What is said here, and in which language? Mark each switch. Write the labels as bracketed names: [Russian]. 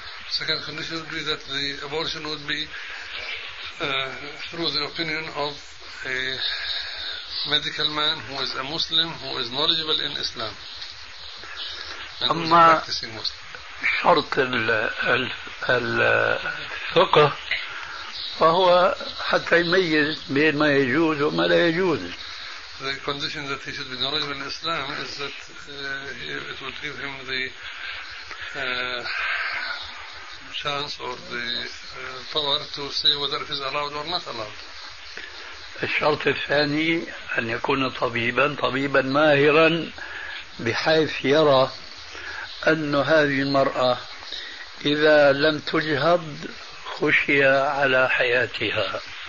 [English] second condition would be that the abortion would be through the opinion of a medical man who is a Muslim, who is knowledgeable in Islam. [Arabic] أما شرط الفقه فهو حتى يميز بين ما يجوز وما لا يجوز. [English] The condition that he should be knowledgeable in Islam is that it would give him the chance or the power to say whether it is allowed or not allowed. [Arabic] الشرط الثاني أن يكون طبيبا ماهرا بحيث يرى أن هذه المرأة إذا لم تجهض خشية على حياتها.